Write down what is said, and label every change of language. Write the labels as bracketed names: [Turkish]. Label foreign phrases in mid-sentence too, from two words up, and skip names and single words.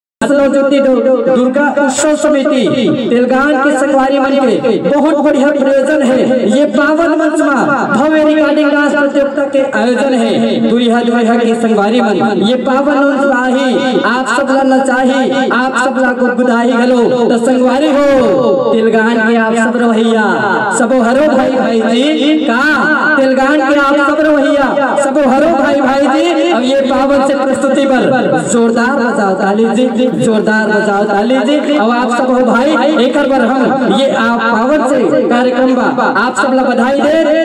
[Chhattisgarhi] नवज्योति दुर्गा उत्सव समिति तेलंगाना के संगवारी मन के बहुत बढ़िया प्रयोजन है। ये पावन मंच में भव्य रिकॉर्डिंग डांस प्रतियोगिता के आयोजन है। दुरिहा के संगवारी मन ये पावन मंच आही आप सब ला चाही आप सब ला गुदगुदाही गलो तो संगवारी हो तेलंगाना के आप सब रवैया सबो हरो भाई जी का तेलंगाना के आप सब रवैया सबो हरो भाई जी। अब ये पावन से प्रस्तुति पर जोरदार बजाओ ताली जी, जोरदार बजाओ ताली जी। अब आप सब हो भाई एक बार हम ये आप पावन से कार्यक्रम बा आप सब ला बधाई दे।